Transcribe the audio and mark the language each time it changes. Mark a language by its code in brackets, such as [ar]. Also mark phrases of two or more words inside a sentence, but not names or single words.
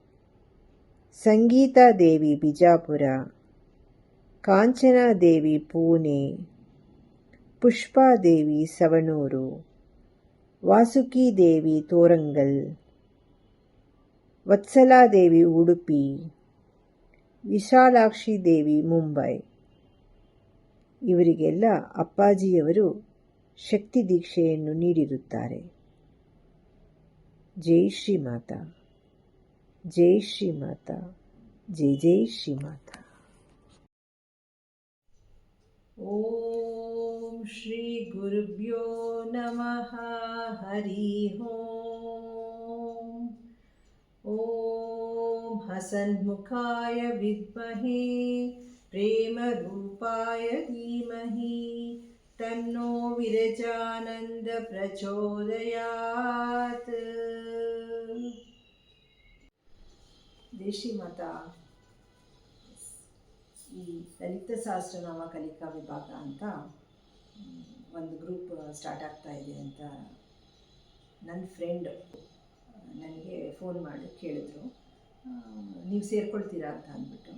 [kn] ಸಂಗೀತಾದೇವಿ ಬಿಜಾಪುರ, ಕಾಂಚನಾದೇವಿ ಪುಣೆ, ಪುಷ್ಪಾದೇವಿ ಸವಣೂರು, ವಾಸುಕಿ ದೇವಿ ತೋರಂಗಲ್, ವತ್ಸಲಾದೇವಿ ಉಡುಪಿ, ವಿಶಾಲಾಕ್ಷಿ ದೇವಿ ಮುಂಬೈ ಇವರಿಗೆಲ್ಲ ಅಪ್ಪಾಜಿಯವರು ಶಕ್ತಿ ದೀಕ್ಷೆಯನ್ನು ನೀಡಿರುತ್ತಾರೆ. [sa] ಜೈ ಶ್ರೀ ಮಾತಾ, ಜೈ ಶ್ರೀ ಮಾತಾ, ಜೈ ಜೈ ಶ್ರೀ ಮಾತಾ. ಓಂ ಶ್ರೀ ಗುರುಭ್ಯೋ ನಮಃ. ಹರಿ ಓಂ. ಓಂ ಹಸನ್ಮುಖಾಯ ವಿದ್ಮಹೇ ಪ್ರೇಮರೂಪಾಯ ಧೀಮಹಿ ತನ್ನೋ ವಿರಜಾನಂದ ಪ್ರಚೋದಯಾತ್. ಜೈ ಶ್ರೀ ಮಾತಾ. [kn] ಈ ಲಲಿತ ಸಹಸ್ರನಾಮ ಕಲಿಕಾ ವಿಭಾಗ ಅಂತ ಒಂದು [en] group start [kn] ಆಗ್ತಾ ಇದೆ ಅಂತ ನನ್ನ ಫ್ರೆಂಡ್ ನನಗೆ ಫೋನ್ ಮಾಡಿ ಕೇಳಿದ್ರು, ನೀವು ಸೇರ್ಕೊಳ್ತೀರಾ ಅಂತ ಅಂದ್ಬಿಟ್ಟು.